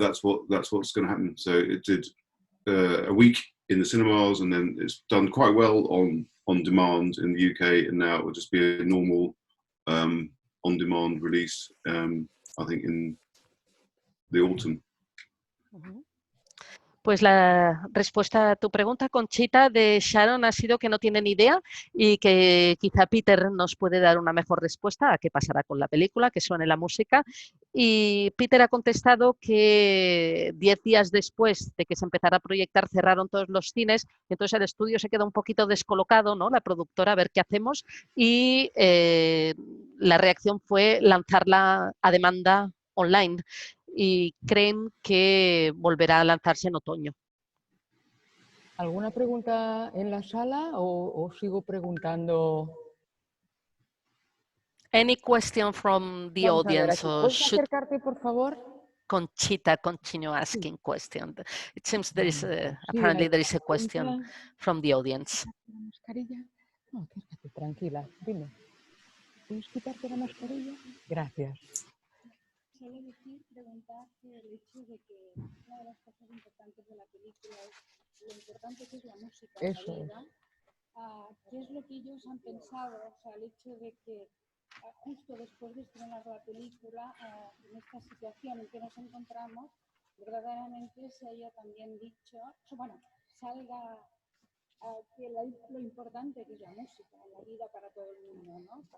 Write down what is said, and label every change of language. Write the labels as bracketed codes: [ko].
[en] That's what's going to happen. So it did a week in the cinemas, and then it's done quite well on demand in the UK, and now it will just be a normal on-demand release, I think, in the autumn. [es] Pues la respuesta a tu pregunta, Conchita, de Sharon ha sido que no tiene ni idea y que quizá Peter nos puede dar una mejor respuesta a qué pasará con la película, que suene la música. Y Peter ha contestado que 10 días después de que se empezara a proyectar cerraron todos los cines, entonces el estudio se quedó un poquito descolocado, ¿no? La productora, a ver qué hacemos, y la reacción fue lanzarla a demanda online. Y creen que volverá a lanzarse en otoño. ¿Alguna pregunta en la sala o sigo preguntando? [en] Any question from the [es] Vamos [en] audience? [es] a ver, ¿puedes acercarte, por favor? [en] Conchita continue asking question. It seems there is apparently there is a question from the audience. [es] ¿La mascarilla? No, acércate, tranquila, dime. ¿Puedes quitarte la mascarilla? Gracias. Solo decir, preguntar que el hecho de que una de las cosas importantes de la película es lo importante que es la música en la vida. ¿Qué es lo que ellos han pensado? O sea, el hecho de que justo después de estrenar la película, en esta situación en que nos encontramos, verdaderamente se haya también dicho, bueno, salga que lo importante que es la música en la vida para todo el mundo, ¿no?